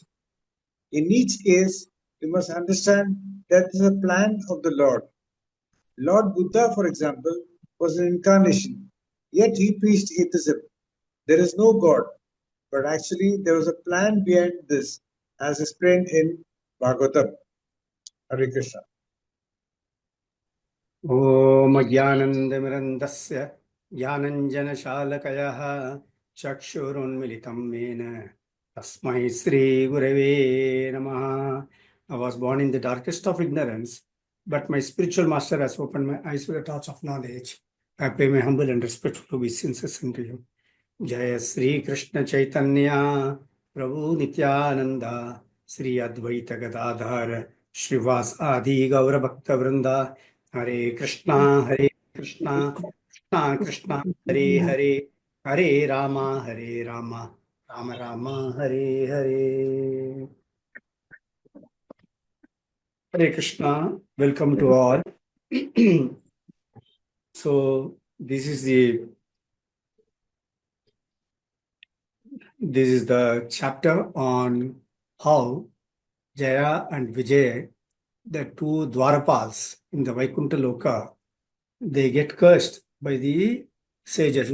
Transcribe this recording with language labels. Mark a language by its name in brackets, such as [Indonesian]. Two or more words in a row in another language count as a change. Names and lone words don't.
[English] In each case, we must understand that this is a plan of the Lord. Lord Buddha, for example, was an incarnation, yet he preached atheism. There is no God, but actually there was a plan behind this, as explained in Bhagavatam. Hare Krishna. [Sanskrit] ॐ ज्ञानन्दमिरन्दस्य ज्ञानञ्जनशालकयः चक्षुरुन्मिलितं येन तस्मै श्रीगुरवे नमः. [English] I was born in the darkest of ignorance, but my spiritual master has opened my eyes with the torch of knowledge. I pay my humble and respectful obeisances unto you. [Sanskrit] जय श्री कृष्ण चैतन्य प्रभु नित्यानंद श्री अद्वैत गदाधर श्रीवास आदि गौर भक्त वृंदा हरे कृष्णा कृष्णा कृष्णा हरे हरे हरे रामा राम राम हरे हरे. [English] Hare Krishna, welcome to all. So this is the This is the chapter on how Jaya and Vijaya, the two Dwarapals in the Vaikuntha Loka, they get cursed by the sages.